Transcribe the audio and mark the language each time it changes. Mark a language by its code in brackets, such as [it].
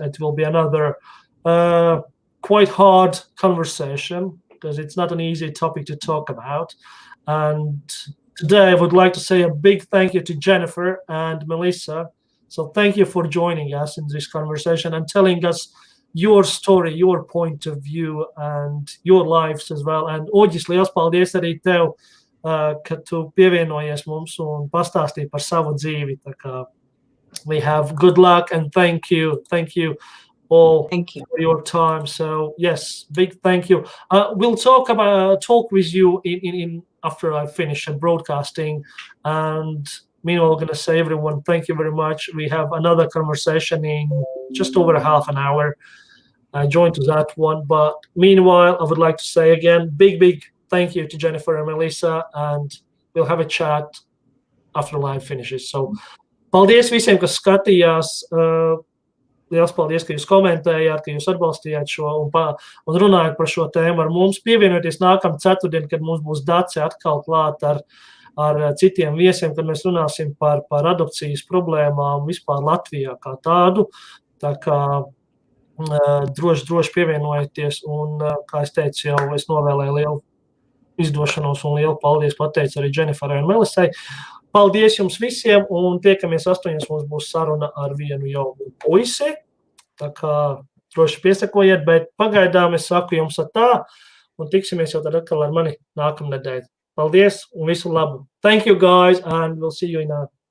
[en] It will be another quite hard conversation, because it's not an easy topic to talk about. And today I would like to say a big thank you to Jennifer and Melissa. So thank you for joining us in this conversation and telling us your story, your point of view, and your lives as well. [lv] And Uldis, liels paldies arī tev, ka tu pievienojies mums un pastāstīji par savu dzīvi. Tā kā [en] we have good luck and thank you all for your time. So yes, big thank you. We'll talk with you in after I finish broadcasting. And meanwhile, we're going to say, everyone, thank you very much. We have another conversation in just over half an hour. I joined to that one. But meanwhile, I would like to say again, big thank you to Jennifer and Melissa, and we'll have a chat after live finishes. [lv] So, paldies visiem, kas skatījās. Liels paldies, ka jūs komentējāt, ka jūs atbalstījāt šo un runājat par šo tēmu ar mums. Pievienojieties nākamā ceturtdien, kad mums būs Dace atkal klāt ar citiem viesiem, kad mēs runāsim par adopcijas problēmām vispār Latvijā kā tādu. Tā kā droši pievienojieties, un, kā es teicu, jau es novēlēju lielu izdošanos un lielu paldies pateicu arī Jenniferai un Melisai. Paldies jums visiem, un tiekamies 8:00 mums būs saruna ar vienu jaunu puisi. Tā kā droši piesakojiet, bet pagaidām es saku jums tā, un tiksimies jau tad atkal ar mani nākamnedēļ. Paldies un visu labu. [en] Thank you, guys, and we'll see you in a